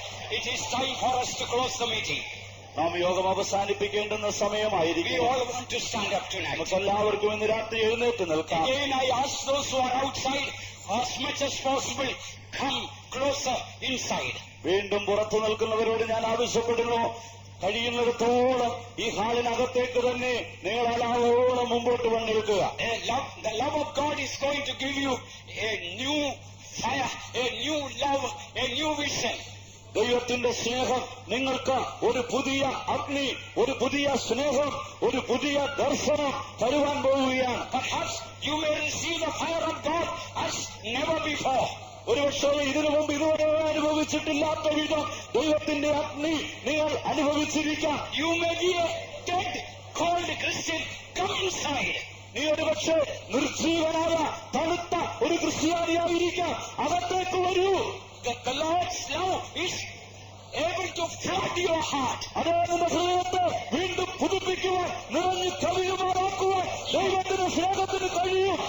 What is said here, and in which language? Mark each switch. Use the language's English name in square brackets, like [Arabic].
[English] It is time for us to close the meeting. [Malayalam] നാം യോഗം അവസാനിപ്പിക്കേണ്ടുന്ന [English] We [Malayalam] സമയമായിരിക്കും. [English] all want to stand up tonight. [Malayalam] നമുക്കെല്ലാവർക്കും ഇന്ന് രാത്രി എഴുന്നേറ്റ് നിൽക്കാം. [English] Again, I ask those who are outside, as much as possible, come closer inside. [Malayalam] വീണ്ടും പുറത്തു നിൽക്കുന്നവരോട് ഞാൻ ആവശ്യപ്പെടുന്നു, കഴിയുന്നിടത്തോളം ഈ ഹാളിനകത്തേക്ക് തന്നെ നിങ്ങളാളോളം മുമ്പോട്ട് വന്നിരിക്കുക. [English] The love of God is going to give you a new fire, a new love, a new vision. [Malayalam] ദൈവത്തിന്റെ സ്നേഹം നിങ്ങൾക്ക് ഒരു പുതിയ അഗ്നി, ഒരു പുതിയ സ്നേഹം, ഒരു പുതിയ ദർശനം തരുവാൻ പോവുകയാണ്. [English] Perhaps you may receive the fire of God as never before. [Malayalam] ഒരുപക്ഷെ ഇതിനു മുമ്പ് ഇതുവരെ അനുഭവിച്ചിട്ടില്ലാത്ത വിധം ദൈവത്തിന്റെ അഗ്നി നിങ്ങൾ അനുഭവിച്ചിരിക്കാം. [English] You may be a dead, cold Christian. Come inside. [Malayalam] നീ ഒരുപക്ഷെ നിർജീവനായ തണുത്ത ഒരു ക്രിസ്ത്യാനിയായിരിക്കാം. അകത്തേക്ക് വരൂ. [English] The Lord's love is able to flood your heart. [Malayalam] അതേ നിന്റെ ഹൃദയത്തെ വീണ്ടും പുതുപ്പിക്കുവാൻ, നിറഞ്ഞു കവിയുമാറാക്കുവാൻ ദൈവത്തിന്റെ സ്നേഹത്തിന് കഴിയും.